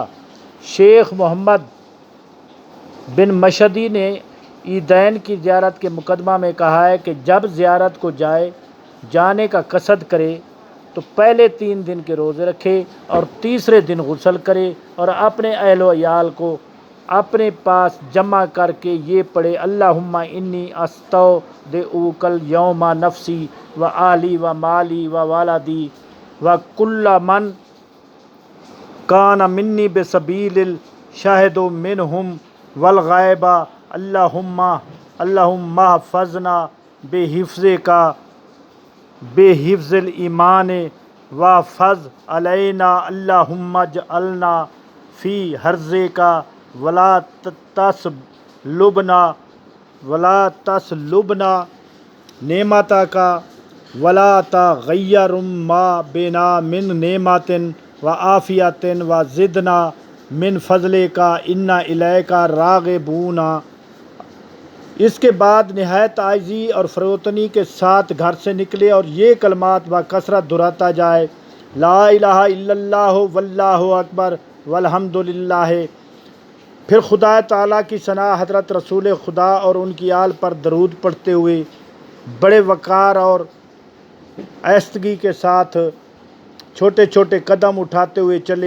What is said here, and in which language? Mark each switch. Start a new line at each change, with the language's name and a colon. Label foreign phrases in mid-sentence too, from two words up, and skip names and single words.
Urdu: شیخ محمد بن مشدی نے عیدین کی زیارت کے مقدمہ میں کہا ہے کہ جب زیارت کو جانے کا قصد کرے تو پہلے 3 دن کے روزے رکھے اور تیسرے دن غسل کرے، اور اپنے اہل و عیال کو اپنے پاس جمع کر کے یہ پڑھے:
Arabic: اللہم انی استودعک الیوم نفسی و اہلی و مالی و والدی و کل من کان منی بسبیل الشاہد منہم والغائب، اللہم احفظنا بحفظ الایمان واحفظ علینا، اللہم اجعلنا فی حرزک ولا تسلبنا نعمتک ولا تغیر ما بنا من نعمت وعافیت وزدنا من فضلک انا الیک راغبون۔
Urdu: اس کے بعد نہایت عاجزی اور فروتنی کے ساتھ گھر سے نکلے اور یہ کلمات بکثرت دہراتا جائے:
Arabic: لا الہ الا اللہ واللہ اکبر والحمد للہ۔
Urdu: پھر خدا تعالیٰ کی ثنا، حضرت رسول خدا اور ان کی آل پر درود پڑھتے ہوئے بڑے وقار اور آہستگی کے ساتھ چھوٹے چھوٹے قدم اٹھاتے ہوئے چلے۔